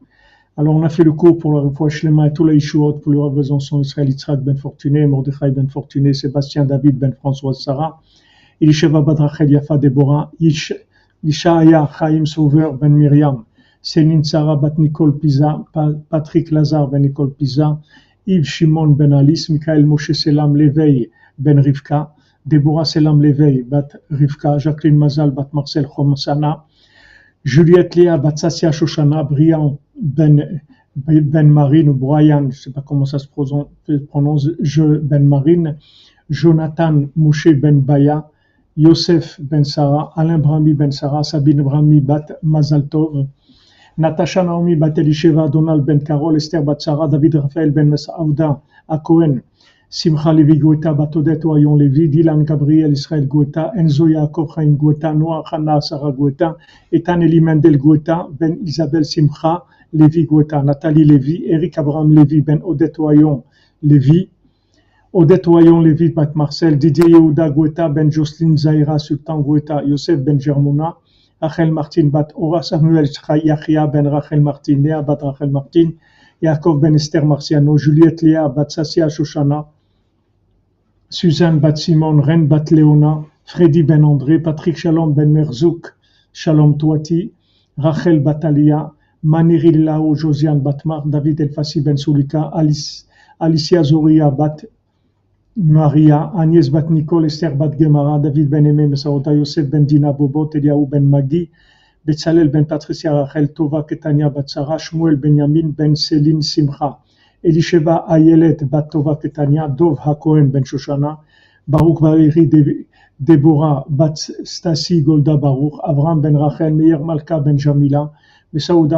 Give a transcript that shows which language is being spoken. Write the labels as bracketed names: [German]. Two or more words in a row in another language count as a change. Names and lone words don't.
[French] Alors on a fait le cours pour le [Hebrew] Refoua Shlema [French] et tous les Yeshuot, pour le Rav Besançon, Israël Yitzhak Ben Fortuné, Mordechai Ben Fortuné, Sébastien David Ben Françoise Sarah, Elisheva Bat Rachel Yafa Deborah, Yishaya Chaim Sauveur Ben Myriam, Céline Sarah Bat Nicole Pisa, Patrick Lazare Ben Nicole Pisa, Yves Shimon Ben Alice, Michael Moshe Selam Leveil Ben Rivka, Deborah Selam Leveil Bat Rivka, Jacqueline Mazal Bat Marcel Chomsana, Juliette Léa Bat Sassia Shoshana, Brian Ben Marine ou Brian, je ne sais pas comment ça se prononce, Ben Marine, Jonathan Moshe Ben Baya, Yosef Ben Sarah, Alain Brahmi Ben Sarah, Sabine Brahmi Bat Mazal Tov, Natasha Naomi Bat Elisheva, Donald Ben Carol, Esther Bat Sarah, David Raphaël Ben Mesauda, Akohen, Simcha Levi Goeta, Bat Odette Oyon Levi, Dylan Gabriel Israël Goeta, Enzo Yaakov Chaim Goeta, Noah Hana Sarah Goeta, Ethan Eli Mendel Goeta, Ben Isabelle Simcha Levi Goeta, Nathalie Levi, Eric Abraham Levi, Ben Odette Oyon Levi, Odette Oyon Levi Bat Marcel, Didier Yehuda Goeta, Ben Jocelyne Zahira Sultan Goeta, Yosef Ben Germona, Rachel Martin Bat Ora, Samuel Yachia Ben Rachel Martin, Léa Bat Rachel Martin, Yaakov Ben Esther Marciano, Juliette Léa Bat Sassia Shoshana, Suzanne Bat Simon, Ren Bat Léona, Freddy Ben André, Patrick Shalom Ben Merzouk, Shalom Touati, Rachel Bat Alia, Maniri Lao, Josiane Batmar, David Elfassi Ben Soulika, Alicia Zoria Bat Maria, Agnès Bat Nicole, Esther Bat Gemara, David Ben Aimé Mesaota, Yosef Ben Dina Bobot, Eliaou Ben Magi, Betzalel Ben Patricia Rachel Tova Ketania Bat Sarah, Shmuel Benyamin Ben Céline Simcha, Elisheva Ayelet Bat Tova Ketania, Dov HaKohen Ben Shoshana, Baruch Valérie Deborah Bat Stasi Golda Baruch, Avram Ben Rachel, Meir Malka Ben Jamila, Mesaouda